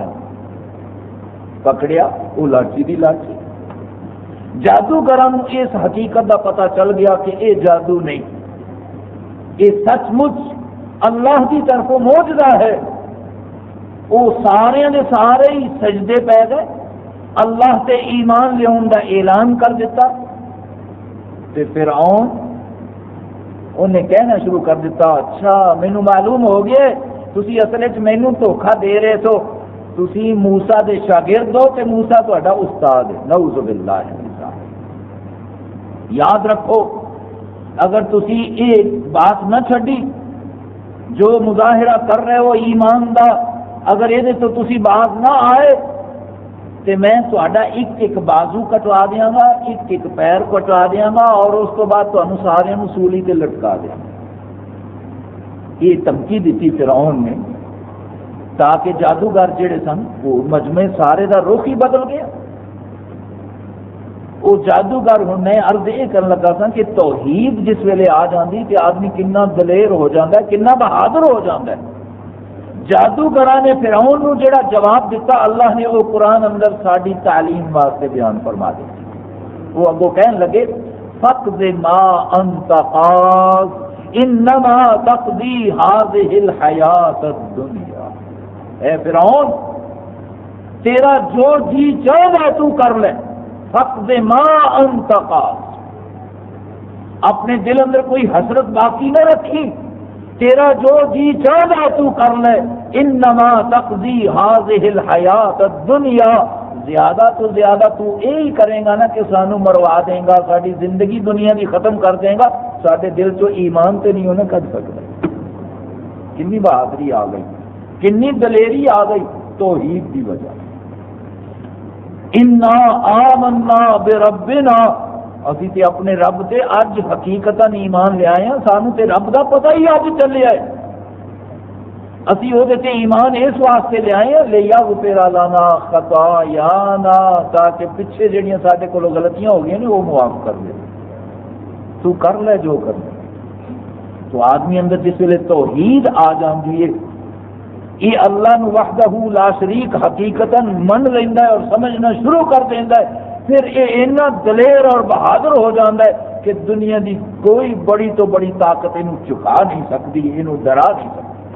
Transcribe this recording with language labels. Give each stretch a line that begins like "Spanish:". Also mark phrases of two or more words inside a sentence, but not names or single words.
Punjabi: پکڑیا وہ لاٹھی دی لاٹھی۔ جادوگراں اس حقیقت دا پتہ چل گیا کہ یہ جادو نہیں، یہ سچ مچ اللہ کی طرف معجزہ ہے۔ وہ سارے دے سارے ہی سجدے پہ گئے، اللہ تے ایمان لیاون دا اعلان کر دیتا، تے فرعون انہیں کہنا شروع کر دیتا، اچھا مینوں معلوم ہو گیا تسی اصل وچ مینوں دھوکھا دے رہے سو، تسی موسیٰ دے شاگرد ہو تے موسیٰ تہاڈا استاد ہے،
Arabic: نعوذ باللہ من ذالک۔
Punjabi: یاد رکھو اگر تسی یہ بات نہ چھڈی، جو مظاہرہ کر رہے ہو ایمان دا، اگر یہ تو تسی باز نہ آئے تے میں تہاڈا ایک ایک بازو کٹوا دیاں گا، ایک ایک پیر کٹوا دیاں گا، اور اس تو بعد تانوں سارے نوں سولی تے لٹکا دیاں گا۔ یہ دھمکی دیتی فرعون نے، تاکہ جادوگر جڑے سن وہ مجمع سارے دا رخ ہی بدل گیا۔ وہ جادوگر ہوں میں عرض یہ کرن لگا سا کہ توحید جس ویلے آ جاندی تے آدمی کنا دلیر ہو جاندا ہے، کنا بہادر ہو جاندا ہے۔ جادوگراں نے فرعون نو جڑا جواب دیتا، اللہ نے وہ قرآن اندر ساری تعلیم واسطے بیان فرما دیتا۔ وہ اگوں کہن لگے
Arabic: فقد ما انت قاض انما تقضی هذه الحیات الدنیا،
Punjabi: اے فرعون تیرا جو جی چاہے تو کر لے،
Arabic: فقد ما انت قاض،
Punjabi: اپنے دل اندر کوئی حسرت باقی نہ رکھی، تیرا جو جی چاہے تو کر لے،
Arabic: انما تقضی هذه الحیات الدنیا،
Punjabi: زیادہ تو زیادہ تو یہی کرے گا نا کہ سانو مروا دے گا، ساری زندگی دنیا کی ختم کر دے گا، سارے دل چو ایمان تے نہیں ہونا کر سکتا۔ کنی بہادری آ گئی، کنی دلیری آ گئی توحید کی وجہ۔
Arabic: انا آمنا بربنا،
Punjabi: اسی تے اپنے رب تے اج حقیقتاً ایمان لے آئے ہیں، سانو تے رب دا پتہ ہی اج چلیا ہے، اسی وہ تے ایمان اس واسطے لے آئے ہیں
Arabic: لیغفر لنا خطایانا،
Punjabi: تاکہ پیچھے جڑیاں سارے کولوں غلطیاں ہو گئی نے وہ معاف کر دے، تو کر لے جو کرنا۔ تو آدمی اندر جس ویلے توحید آ جاندی ہے، یہ اللہ نو
Arabic: وحدہ لا شریک
Punjabi: حقیقتاً من لیندا ہے اور سمجھنا شروع کر دیندا ہے، پھر یہ اتنا دلیر اور بہادر ہو جاتا ہے کہ دنیا دی کوئی بڑی تو بڑی طاقت انہوں چکا نہیں سکتی، انہوں ڈرا نہیں سکتی۔